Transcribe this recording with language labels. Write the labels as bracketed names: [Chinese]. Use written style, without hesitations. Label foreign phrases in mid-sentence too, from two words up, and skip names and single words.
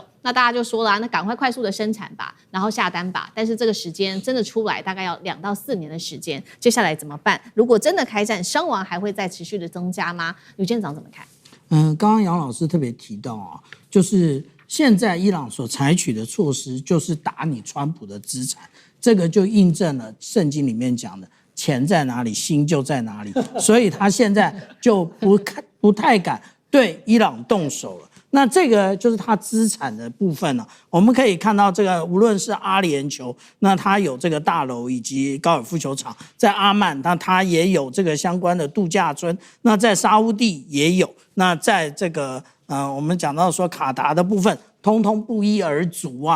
[Chinese] 那大家就說了，那趕快速的生產吧，然後下單吧。但是這個時間真的出來大概要2到4年的時間，接下來怎麼辦？如果真的開戰，傷亡還會再持續的增加嗎？呂艦長怎麼看？剛剛楊老師特別提到啊，就是現在伊朗所採取的措施就是打你川普的資產，這個就印證了聖經裡面講的錢在哪裡，心就在哪裡，所以他現在就不太敢對伊朗動手了。那這個就是他資產的部分了。我們可以看到，這個無論是阿聯酋，那他有這個大樓以及高爾夫球場，在阿曼，那他也有這個相關的度假村，那在沙烏地也有，那在這個我們講到說卡達的部分，通通不一而足啊。